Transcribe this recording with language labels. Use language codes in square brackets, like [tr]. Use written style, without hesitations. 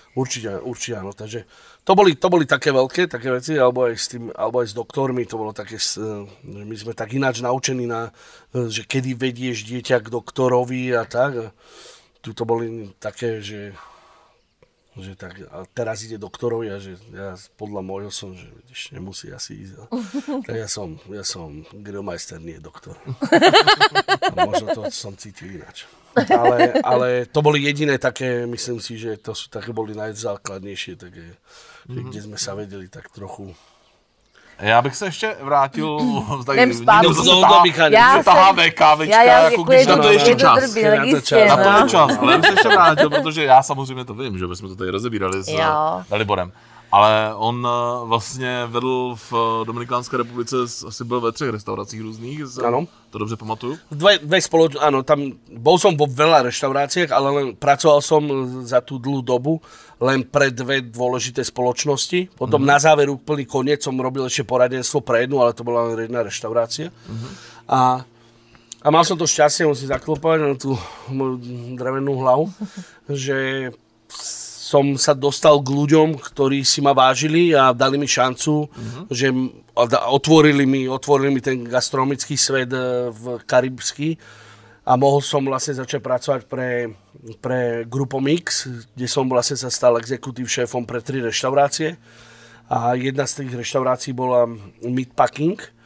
[sk] Určite áno, takže to boli také veľké také veci, alebo aj s doktormi, to bolo také, my sme tak ináč naučení, že kedy vedieš dieťa k doktorovi a tak. Tu to boli také, že tak, a teraz ide doktorovi a že ja podľa môjho som, že vidíš, nemusí asi ísť. Tak ja som grillmeister, nie doktor. A možno to som cítil ináč. Ale to boli jediné také, myslím si, že to sú také boli najzákladnejšie, také, že kde sme sa vedeli tak trochu. [cs] Já bych se ještě vrátil Jdem zpátky. taháme kávečka, jako když na to ještě čas. Na to je čas, ale já bych se ještě vrátil, protože já samozřejmě to vím, že bychom to tady rozebírali s Daliborem. Ale on vlastně vedl v Dominikánské republice, asi byl ve 3 restauracích různých, to dobře pamatuju? [sk] Áno, tam bol som vo veľa reštauráciách, ale len pracoval som za tú dlhú dobu len pre 2 dôležité spoločnosti. Potom na záver úplný koniec som robil ešte poradenstvo pre jednu, ale to bola len jedna reštaurácia. A mal som to šťastie, musím zaklopať na tú moju drevenú hlavu, že som sa dostal k ľuďom, ktorí si ma vážili a dali mi šancu, že otvorili mi ten gastronomický svet v karibský a mohol som vlastne začať pracovať pre Grupo Mix, kde som vlastne sa stal exekutív šéfom pre 3 reštaurácie a jedna z tých reštaurácií bola Meatpacking,